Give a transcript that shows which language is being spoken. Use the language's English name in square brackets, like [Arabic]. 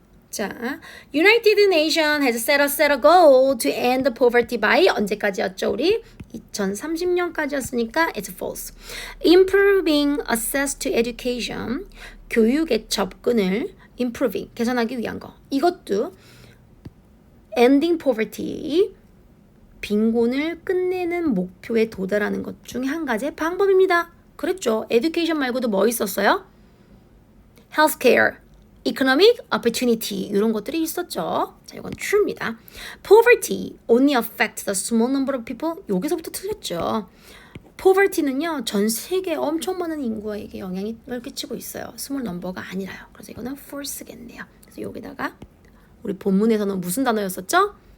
[English] 자, United Nation has set a goal to end poverty by [Korean] 언제까지였죠, 우리? 2030년까지였으니까 [English] it's false. Improving access to education, [Korean] 교육의 접근을 [English] improving, [Korean] 개선하기 위한 거. 이것도 ending poverty, 빈곤을 끝내는 목표에 도달하는 것 중에 한 가지의 방법입니다. 그랬죠. education 말고도 뭐 있었어요? healthcare, economic opportunity 이런 것들이 있었죠. 자, 이건 true입니다. [English] Poverty only affects the small number of people. [Korean] 여기서부터 틀렸죠. poverty는요, 전 세계 엄청 많은 인구에게 영향을 끼치고 있어요. small number가 아니라요. 그래서 이거는 false겠네요. 그래서 여기다가 우리 본문에서는 무슨 단어였었죠?